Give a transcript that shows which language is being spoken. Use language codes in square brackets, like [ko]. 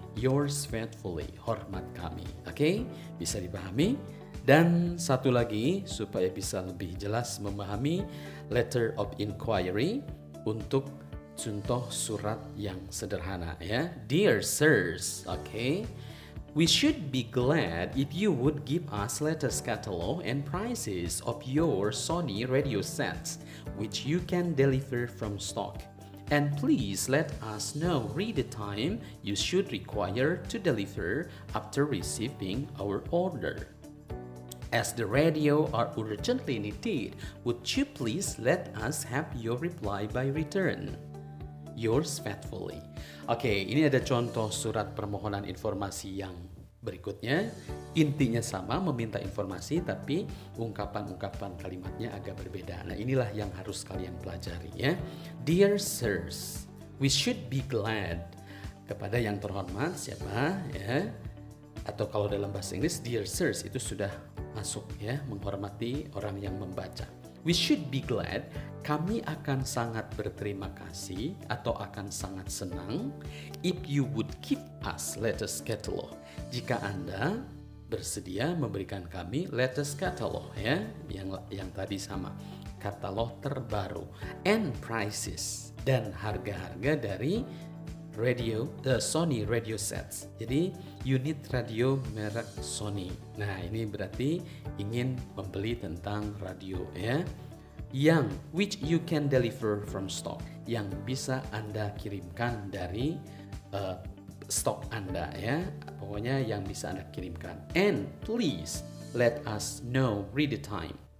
[en] Yours faithfully, [id] hormat kami. Oke, bisa dipahami? Dan satu lagi supaya bisa lebih jelas memahami letter of inquiry untuk contoh surat yang sederhana ya. [en] Dear sirs, oke. We should be glad if you would give us latest catalog and prices of your Sony radio sets, which you can deliver from stock. And please let us know read the time you should require to deliver after receiving our order. As the radio are urgently needed, would you please let us have your reply by return? Yours faithfully. [id] Oke, ini ada contoh surat permohonan informasi yang berikutnya. Intinya sama, meminta informasi, tapi ungkapan-ungkapan kalimatnya agak berbeda. Nah, inilah yang harus kalian pelajari ya. [en] Dear sirs, we should be glad. [id] Kepada yang terhormat siapa ya? Atau kalau dalam bahasa Inggris, dear sirs itu sudah masuk ya, menghormati orang yang membaca. [en] We should be glad, [id] kami akan sangat berterima kasih atau akan sangat senang [en] if you would give us latest catalog. [id] Jika Anda bersedia memberikan kami latest catalog ya, yang tadi sama, katalog terbaru, and prices, dan harga-harga dari radio, Sony radio sets. Jadi unit radio merek Sony. Nah, ini berarti ingin membeli tentang radio ya, yang [en] which you can deliver from stock, [id] yang bisa Anda kirimkan dari stok Anda ya. Pokoknya yang bisa Anda kirimkan. [en] And please let us know read the time.